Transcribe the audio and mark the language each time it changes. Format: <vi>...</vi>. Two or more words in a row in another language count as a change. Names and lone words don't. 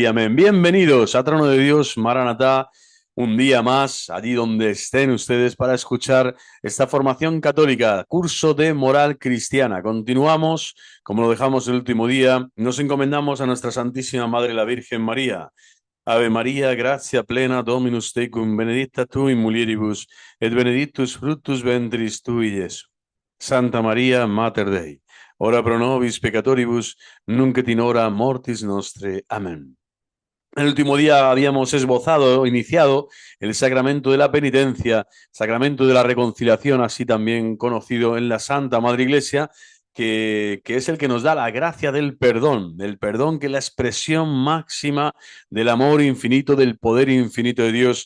<es>Amén. Bienvenidos a Trono de Dios, Maranatá, un día más, allí donde estén ustedes para escuchar esta formación católica, curso de moral cristiana. Continuamos, como lo dejamos el último día, nos encomendamos a nuestra Santísima Madre la Virgen María.</es> <la>Ave María, gracia plena, Dominus tecum, benedicta tu in mulieribus, et benedictus fructus ventris tui, Iesus. Santa María, Mater Dei, ora pro nobis peccatoribus, nunc et in hora mortis nostre.</la> <es>Amén. El último día habíamos esbozado, iniciado el sacramento de la penitencia, sacramento de la reconciliación, así también conocido en la Santa Madre Iglesia, que es el que nos da la gracia del perdón que es la expresión máxima del amor infinito, del poder infinito de Dios.</es>